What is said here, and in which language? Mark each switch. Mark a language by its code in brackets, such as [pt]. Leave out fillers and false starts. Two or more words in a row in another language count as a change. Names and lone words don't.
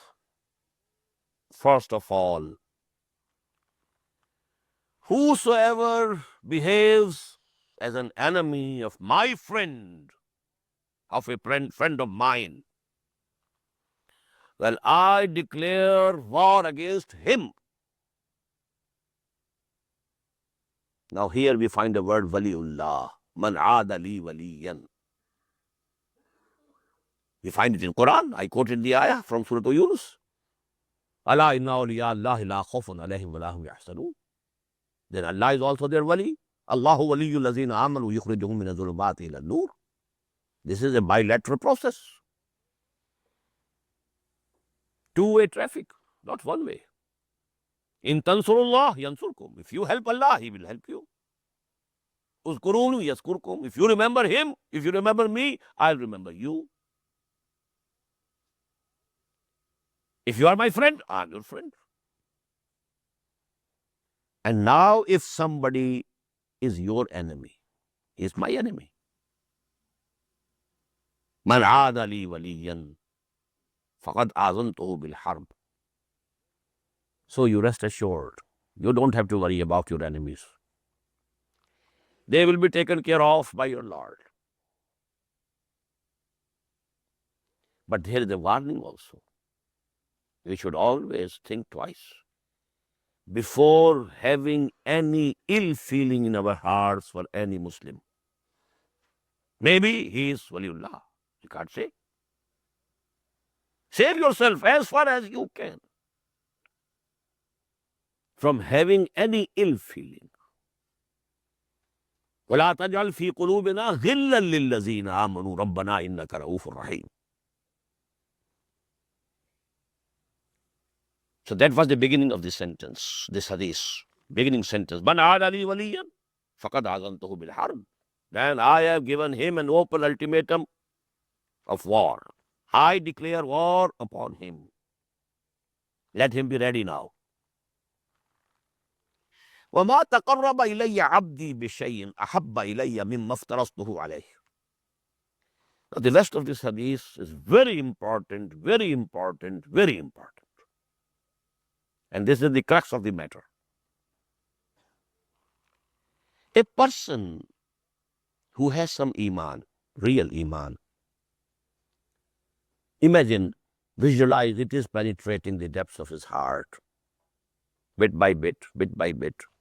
[en] First of all, whosoever behaves as an enemy of my friend, of a friend of mine, well, I declare war against him. Now here we find the word waliullah, [ar] من عادى لي وليا. [en] We find it in Quran. I quoted the ayah from Surah Yunus. [ar] ألا إن أولياء الله لا خوف عليهم ولا هم يحزنون. [en] Then Allah is also their wali. [ar] الله ولي الذين آمنوا يخرجهم من الظلمات إلى النور. [en] This is a bilateral process. Two-way traffic, not one way. [ar] إن تنصروا الله ينصركم. [en] If you help Allah, He will help you. [ar] اذكروني أذكركم. [en] If you remember Him, if you remember me, I'll remember you. If you are my friend, I'm your friend. And now if somebody is your enemy, he is my enemy. [ar] من عادى لي وليا فقد آذنته بالحرب. [en] So you rest assured, you don't have to worry about your enemies. They will be taken care of by your Lord. But here is a warning also. We should always think twice before having any ill feeling in our hearts for any Muslim. Maybe he is waliullah. You can't say. Save yourself as far as you can from having any ill feeling. [ar] وَلَا تَجْعَلْ فِي قُلُوبِنَا غِلًّا لِلَّذِينَ آمَنُوا رَبَّنَا إِنَّكَ رَءُوفٌ رَحِيمٌ. [en] So that was the beginning of the sentence, this hadith. Beginning sentence. [ar] من عادى لي وليا فقد آذنته بالحرب. [en] Then I have given him an open ultimatum of war. I declare war upon him. Let him be ready now. [ar] وَمَا تَقَرَّبَ إِلَيَّ عَبْدِي بِشَيْءٍ أَحَبَّ إِلَيَّ مِمَّا افْتَرَضْتُهُ عَلَيْهِ. [en] Now the rest of this hadith is very important, very important, very important. And this is the crux of the matter. A person who has some iman, real iman, imagine, visualize, it is penetrating the depths of his heart, bit by bit, bit by bit.